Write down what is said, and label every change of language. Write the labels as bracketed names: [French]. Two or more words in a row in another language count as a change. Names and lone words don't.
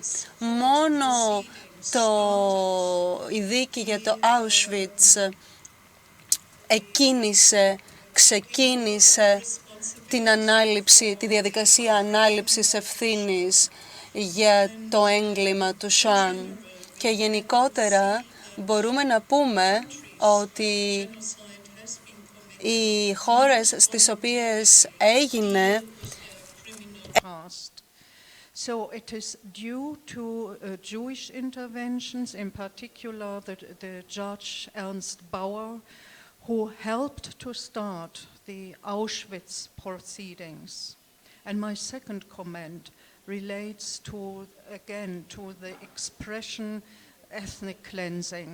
[Greek] Μόνο η δίκη για το Auschwitz ξεκίνησε τη διαδικασία ανάληψης ευθύνης για το έγκλημα του Σαν. Και γενικότερα μπορούμε να πούμε ότι οι χώρες στις οποίες έγινε [English] So it is due to Jewish interventions, in particular the judge Ernst Bauer, who helped to start the Auschwitz proceedings. And my second comment relates again to the expression ethnic cleansing.